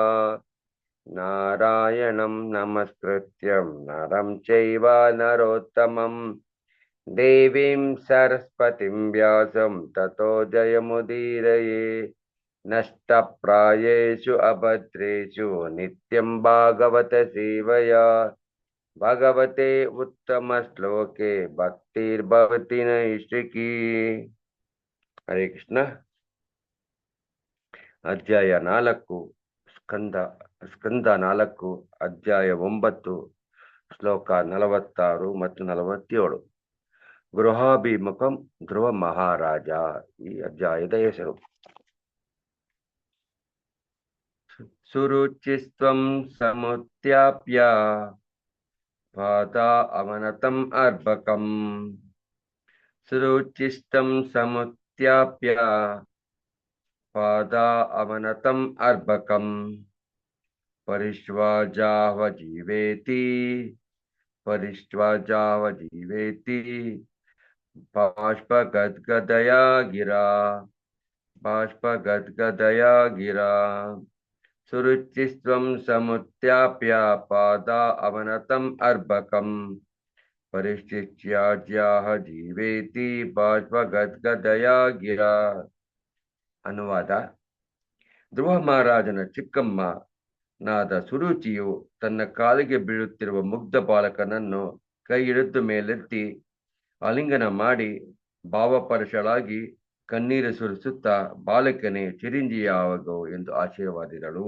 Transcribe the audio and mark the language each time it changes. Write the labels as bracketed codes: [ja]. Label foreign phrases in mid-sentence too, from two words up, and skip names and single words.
[sa] नारायणं नमस्कृत्यं नरं चैव नरोत्तमं देवीं सरस्वतीं व्यासं ततो जयमुदीरये नष्टप्रायेषु अभद्रेषु नित्यं भागवत सेवया भगवते उत्तम श्लोके भक्तिर्भवति नैष्टिकी हरे कृष्ण [kn] ಅಧ್ಯಾಯ 4 ಸ್ಕಂದ 4 ಅಧ್ಯಾಯ 9 ಶ್ಲೋಕ 46 ಮತ್ತು 47 ಗೃಹಾಭಿಮುಖಂ ಧ್ರುವ ಮಹಾರಾಜ ಈ ಅಧ್ಯಾಯದ ಹೆಸರು [sa] ಸುರುಚಿಸ್ತ್ವಂ ಸಮುತ್ಥ್ಯಾಪ್ಯ ಪಾದಾ ಅವನತಂ ಅರ್ಭಕಂ ಸುರುಚಿಸ್ತಂ ಸಮುತ್ಥ್ಯಾಪ್ಯ पादा अवनतम अर्भकम परिष्वाजावजीवेति बाष्पगद्गदया गिरा सुरुचिस्त्वं समुत्थ्याप्य पादा अवनतम अर्भकम ಪರಿಶಿಷ್ಯಾಜ್ಯಾಹ ಜೀವೇತಿ ಬಾಷ್ಪಗದ್ಗದಯಾ ಗಿರಾ. [kn] ಅನುವಾದ: ಧ್ರುವ ಮಹಾರಾಜನ ಚಿಕ್ಕಮ್ಮ ನಾದ ಸುರುಚಿಯು ತನ್ನ ಕಾಲಿಗೆ ಬೀಳುತ್ತಿರುವ ಮುಗ್ಧ ಬಾಲಕನನ್ನು ಕೈ ಹಿಡಿದು ಮೇಲೆತ್ತಿ ಆಲಿಂಗನ ಮಾಡಿ ಭಾವಪರಶಳಾಗಿ ಕಣ್ಣೀರು ಸುರಿಸುತ್ತಾ ಬಾಲಕನೇ ಚಿರಂಜೀವಿಯಾಗು ಎಂದು ಆಶೀರ್ವಾದಿದಳು.